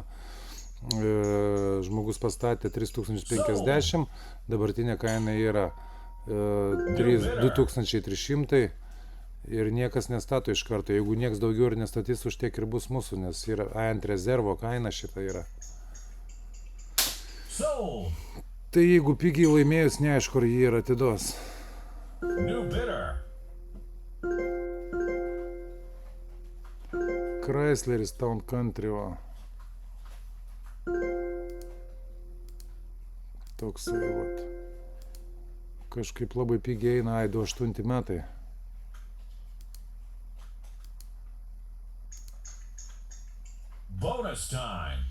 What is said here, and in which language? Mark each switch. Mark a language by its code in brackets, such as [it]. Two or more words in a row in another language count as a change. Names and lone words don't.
[lt] Žmogus pastatė 3050, dabartinė kaina yra 2300 ir niekas nestato iš karto. Jeigu nieks daugiau ir nestatys, už tiek ir bus mūsų, nes yra ant rezervo kaina šita yra. Sold. Tai jeigu pigiai laimėjus, neaišku, ar jį ir atiduos. [en] New bidder. [lt] Chrysleris Town Country, va. Toksai, vat. Kažkaip labai pigiai eina, 28 metai. [en] Bonus time.